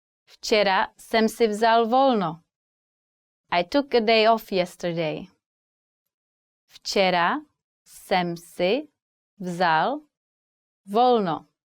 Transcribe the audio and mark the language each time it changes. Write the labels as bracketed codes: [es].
[cs] Včera jsem si vzal volno. [en] I took a day off yesterday. [cs] Včera jsem si vzal volno.